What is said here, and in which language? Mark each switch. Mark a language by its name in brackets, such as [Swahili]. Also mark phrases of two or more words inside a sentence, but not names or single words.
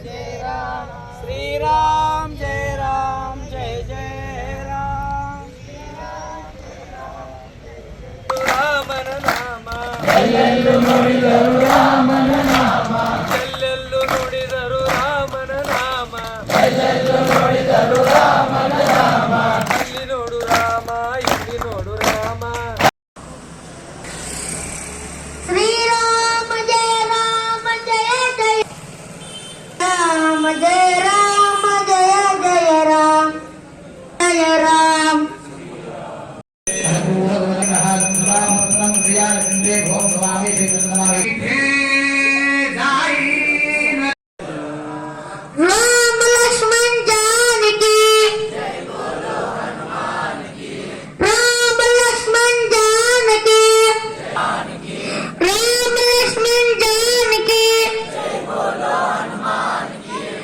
[Hindi] श्रीराम जय राम जय जय राम. [Kannada] ರಾಮನ ನಾಮ ಎಲ್ಲೆಲ್ಲೂ ನುಡಿದರು ರಾಮನ ನಾಮ, ಎಲ್ಲೆಲ್ಲೂ ನುಡಿದರು ರಾಮನ ನಾಮ, ಎಲ್ಲೆಲ್ಲೂ ನುಡಿದರು ರಾಮನ ನಾಮ. ಅಲ್ಲಿ ನೋಡು ರಾಮ, ಇಲ್ಲಿ ನೋಡು ರಾಮ. ಶ್ರೀರಾಮ ಜಯ ರಾಮ ಜಯ ಜಯ ರಾಮ ಜಯ ರಾಮ ಜಯ ಜಯ ರಾಮ ಜಯ ರಾಮ. [Hindi] राम लक्ष्मण जानकी, राम लक्ष्मण जानकी, राम लक्ष्मण जानकी, जय बोलो हनुमान की,